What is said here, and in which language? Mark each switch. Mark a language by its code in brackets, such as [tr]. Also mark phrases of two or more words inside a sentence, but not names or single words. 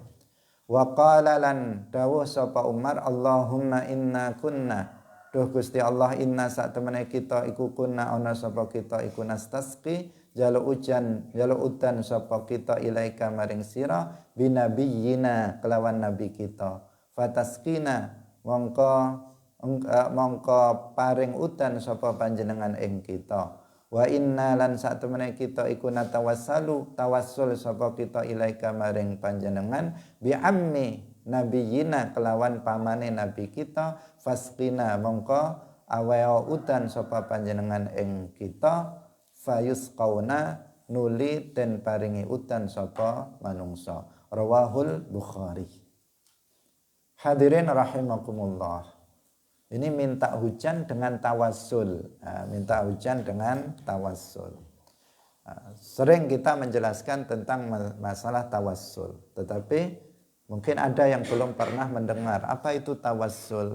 [ar] وقال [jv] lan dawuh sapa [ar] Umar, اللهم إنا كنا, [jv] duh Gusti Allah, inna sak temene kita iku kunna ana sapa kita iku nastasqi jaluk udan sapa kita ilaika maring sira binabiyina kelawan nabi kita. fataskina mongko paring udan sapa panjenengan ing kita. [ar] وإنا [jv] lan sak temene kita iku natawassalu tawassul sapa kita ilaika maring panjenengan [ar] بعم نبينا [jv] kelawan pamane nabi kita fasqina mongko aweo udan sapa panjenengan ing kita fayusqauna nuli den paringi udan sapa manungsa. [ar] رواه البخاري. حاضرين رحمكم الله. [id] Ini minta hujan dengan tawassul. Minta hujan dengan tawassul. Sering kita menjelaskan tentang masalah tawassul. Tetapi mungkin ada yang belum pernah mendengar apa itu tawassul.